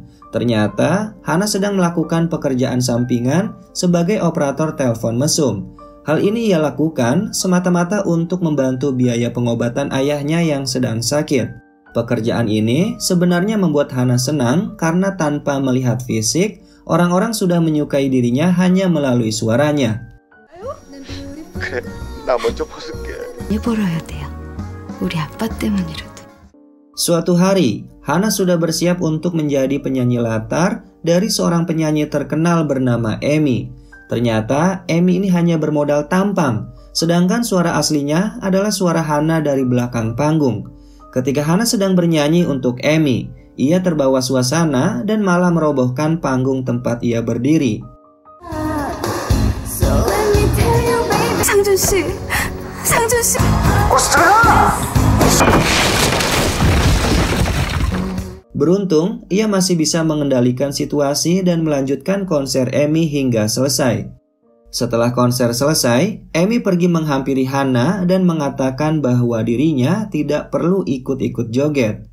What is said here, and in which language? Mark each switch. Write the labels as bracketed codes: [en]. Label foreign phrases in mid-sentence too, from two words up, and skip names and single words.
[id] Ternyata, Hana sedang melakukan pekerjaan sampingan sebagai operator telepon mesum. Hal ini ia lakukan semata-mata untuk membantu biaya pengobatan ayahnya yang sedang sakit. Pekerjaan ini sebenarnya membuat Hana senang karena tanpa melihat fisik, orang-orang sudah menyukai dirinya hanya melalui suaranya. [ko] 그래, 나 먼저 벗을게. 입어야 돼요. 우리 아빠 때문이라도. [id] Suatu hari, Hana sudah bersiap untuk menjadi penyanyi latar dari seorang penyanyi terkenal bernama Amy. Ternyata Amy ini hanya bermodal tampang, sedangkan suara aslinya adalah suara Hana dari belakang panggung. Ketika Hana sedang bernyanyi untuk Amy, ia terbawa suasana dan malah merobohkan panggung tempat ia berdiri. [ko] 상준 씨, 상준 씨. [id] Beruntung, ia masih bisa mengendalikan situasi dan melanjutkan konser Amy hingga selesai. Setelah konser selesai, Amy pergi menghampiri Hana dan mengatakan bahwa dirinya tidak perlu ikut-ikut joget.